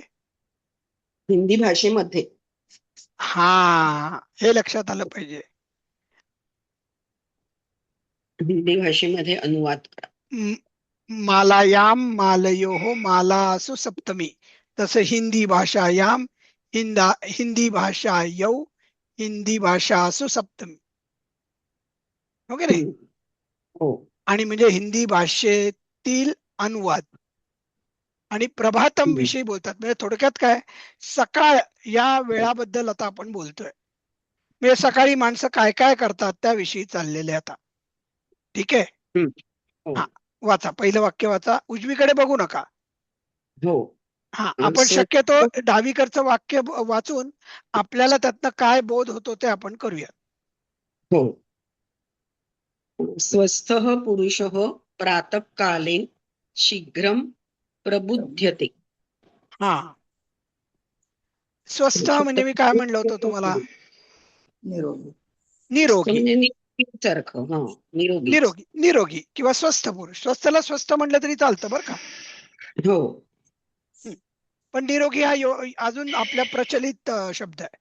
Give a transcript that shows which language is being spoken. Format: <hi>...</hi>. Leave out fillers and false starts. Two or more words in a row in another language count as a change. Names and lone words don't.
<mr>हिंदी भाषेमध्ये हा, हे लक्षात आलं पाहिजे. हिंदी भाषेमध्ये अनुवाद करा.</mr> <sa>मालायाम मालयोः मालासु सप्तमी, तसं हिंदी भाषायाम हिंदी भाषायौ हिंदी भाषासु सप्तमी.</sa> <mr>हो की नाही? हो. आणि म्हणजे हिंदी भाषेतील अनुवाद. आणि प्रभातम विषयी बोलतात, म्हणजे थोडक्यात काय, सकाळ या वेळाबद्दल आता आपण बोलतोय. म्हणजे सकाळी माणसं काय काय करतात त्याविषयी चाललेले आता. ठीक आहे. हो. हा, वाचा, पहिलं वाक्य वाचा. उजवीकडे बघू नका. हो. हा, आपण शक्यतो डावीकडचं वाक्य वाचून आपल्याला त्यातनं काय बोध होतो ते आपण करूया. हो.</mr> <sa>स्वस्थः पुरुषः प्रातःकाले शीघ्रं प्रबुध्यते.</sa> <mr>हा, स्वस्थ म्हणजे मी काय म्हणलं होतं तुम्हाला? निरोगी. निरोगी. म्हणजे निरोगीसारखं. हा, निरोगी. निरोगी निरोगी किंवा स्वस्थ पुरुष. स्वस्थला स्वस्थ म्हणलं तरी चालतं बरं का. हो. पण निरोगी हा अजून आपल्या प्रचलित शब्द आहे.</mr>